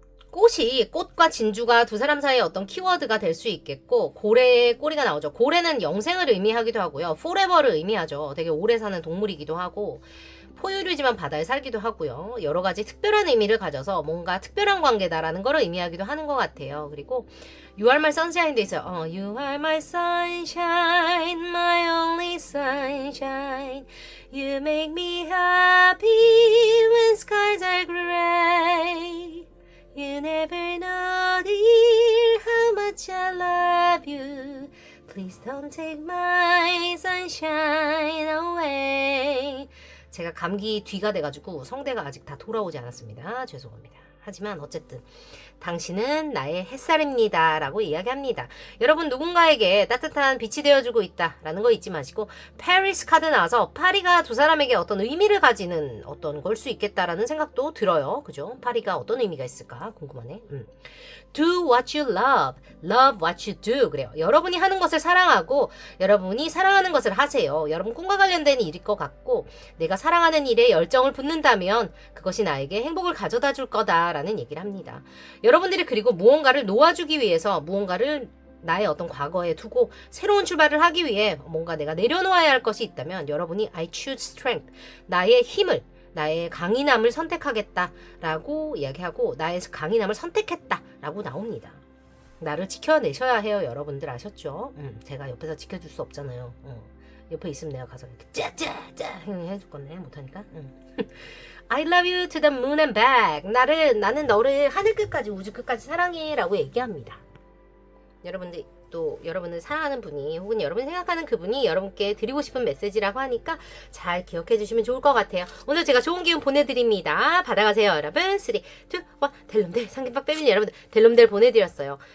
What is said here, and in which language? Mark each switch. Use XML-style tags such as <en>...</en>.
<ko>꽃이 꽃과 진주가 두 사람 사이의 어떤 키워드가 될 수 있겠고, 고래의 꼬리가 나오죠. 고래는 영생을 의미하기도 하고요. forever를 의미하죠. 되게 오래 사는 동물이기도 하고, 포유류지만 바다에 살기도 하고요. 여러 가지 특별한 의미를 가져서 뭔가 특별한 관계다라는 걸 의미하기도 하는 것 같아요. 그리고</ko> <en>You are my sunshine</en> <ko>도 있어요.</ko> <en>You are my sunshine, my only sunshine. You make me happy when skies are gray. You never know, dear, how much I love you. Please don't take my sunshine away.</en> <ko>제가 감기 뒤가 돼가지고 성대가 아직 다 돌아오지 않았습니다. 죄송합니다. 하지만 어쨌든 당신은 나의 햇살입니다 라고 이야기합니다. 여러분 누군가에게 따뜻한 빛이 되어주고 있다 라는 거 잊지 마시고, 파리스 카드 나와서 파리가 두 사람에게 어떤 의미를 가지는 어떤 걸 수 있겠다라는 생각도 들어요. 그죠? 파리가 어떤 의미가 있을까 궁금하네.</ko> <en>Do what you love, love what you do.</en> <ko>그래요. 여러분이 하는 것을 사랑하고 여러분이 사랑하는 것을 하세요. 여러분 꿈과 관련된 일일 것 같고, 내가 사랑하는 일에 열정을 붓는다면 그것이 나에게 행복을 가져다 줄 거다라는 얘기를 합니다. 여러분들이 그리고 무언가를 놓아주기 위해서 무언가를 나의 어떤 과거에 두고 새로운 출발을 하기 위해 뭔가 내가 내려놓아야 할 것이 있다면 여러분이</ko> <en>I choose strength,</en> <ko>나의 힘을, 나의 강인함을 선택하겠다라고 이야기하고, 나의 강인함을 선택했다라고 나옵니다. 나를 지켜내셔야 해요. 여러분들 아셨죠? 제가 옆에서 지켜줄 수 없잖아요. 옆에 있으면 내가 가서 이렇게 짜짜짜 해줄 건데 못하니까.</ko> <en>I love you to the moon and back.</en> <ko>나는 너를 하늘 끝까지 우주 끝까지 사랑해 라고 얘기합니다. 여러분들 또 여러분을 사랑하는 분이 혹은 여러분이 생각하는 그분이 여러분께 드리고 싶은 메시지라고 하니까 잘 기억해 주시면 좋을 것 같아요. 오늘 제가 좋은 기운 보내드립니다. 받아가세요 여러분. 3, 2, 1 델롬델 상김밥 빼면 여러분들 델롬델 보내드렸어요.</ko>